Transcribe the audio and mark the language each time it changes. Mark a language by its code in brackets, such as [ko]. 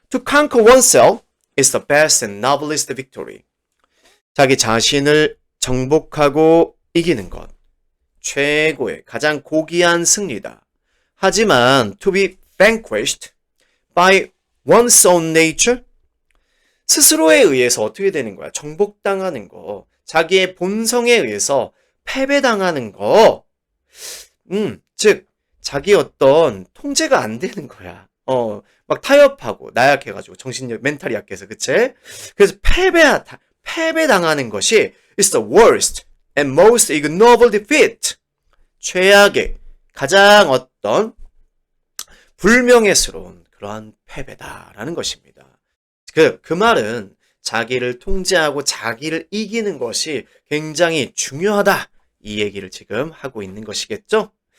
[en] To conquer oneself is the best and noblest victory. [ko] 자기 자신을 정복하고 이기는 것. 최고의 가장 고귀한 승리다. 하지만 [en] to be vanquished by one's own nature? [ko] 스스로에 의해서 어떻게 되는 거야? 정복당하는 거. 자기의 본성에 의해서 패배당하는 거. 즉 자기 어떤 통제가 안 되는 거야. 막 타협하고 나약해가지고 정신력 멘탈이 약해서 그치? 그래서 패배당하는 것이 [en] is the worst and most ignoble defeat. [ko] 최악의 가장 어떤 불명예스러운 그러한 패배다라는 것입니다. 그 말은 자기를 통제하고 자기를 이기는 것이 굉장히 중요하다. 이 얘기를 지금 하고 있는 것이겠죠?